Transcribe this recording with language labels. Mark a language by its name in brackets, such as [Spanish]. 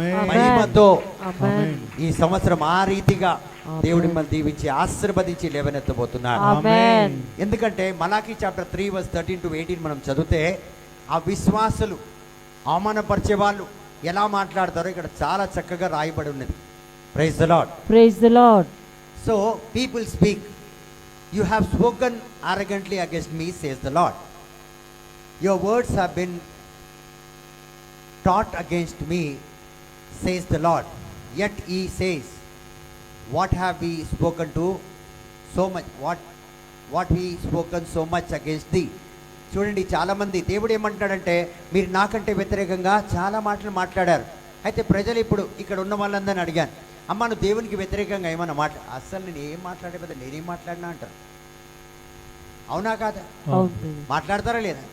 [Telugu] మహిమతో ఈ సంవత్సరం ఆ రీతిగా దేవుడి మిమ్మల్ని దీవించి ఆశీర్వదించి లేవనెత్తబోతున్నాడు. ఎందుకంటే మలాకీ చాప్టర్ 3:13-18 మనం చదివితే, ఆ విశ్వాసులు అవమానపరిచే వాళ్ళు ఎలా మాట్లాడతారో ఇక్కడ చాలా చక్కగా రాయబడి ఉన్నది. [English] Praise the Lord. Praise the Lord. So people speak, you have spoken arrogantly against me, says the Lord. Your words have been taught against me, says the Lord. Yet he says, what have we spoken to so much, what we spoken so much against thee? [Telugu] చూడండి, చాలామంది దేవుడు ఏమంటున్నాడంటే, మీరు నాకంటే వ్యతిరేకంగా చాలా మాటలు మాట్లాడారు. అయితే ప్రజలు ఇప్పుడు ఇక్కడ ఉన్న వాళ్ళందరినీ అడిగాను, అమ్మ నువ్వు దేవునికి వ్యతిరేకంగా ఏమన్నా అస్సలు నేను ఏం మాట్లాడే కదా, నేనేం మాట్లాడినా అంటారు. అవునా కాదా? మాట్లాడతారా లేదా?